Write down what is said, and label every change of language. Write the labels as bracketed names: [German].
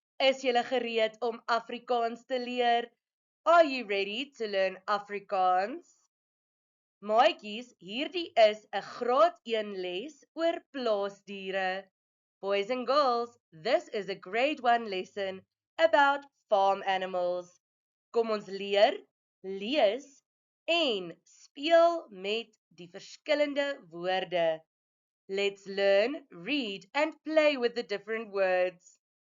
[Afrikaans] Is julle gereed om Afrikaans te leer? [English] Are you ready to learn Afrikaans? [Afrikaans] Maatjies, hierdie is 'n graad 1 les oor plaasdiere. [English] Boys and girls, this is a grade 1 lesson about farm animals. [Afrikaans] Kom ons leer, lees en speel met die verskillende woorde. [English] Let's learn, read and play with the different words.